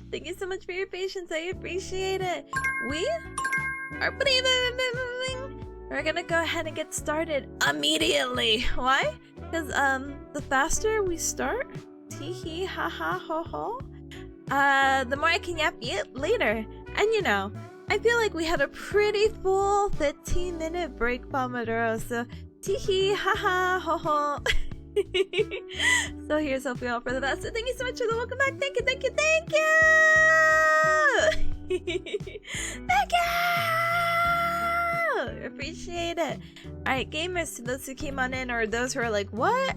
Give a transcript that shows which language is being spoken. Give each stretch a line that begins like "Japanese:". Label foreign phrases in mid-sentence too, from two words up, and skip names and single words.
English: Thank you so much for your patience. I appreciate it. We are we're gonna go ahead and get started immediately. Why? Because the faster we start, tee hee ha ha ho ho, the more I can yap it later. And you know, I feel like we had a pretty full 15-minute break, Pomodoro. So tee hee ha ha ho ho. So here's hoping all for the best. So thank you so much for the welcome back. Thank you, thank you, thank you. Thank you. Appreciate it. Alright, gamers, to those who came on in or those who are like, what?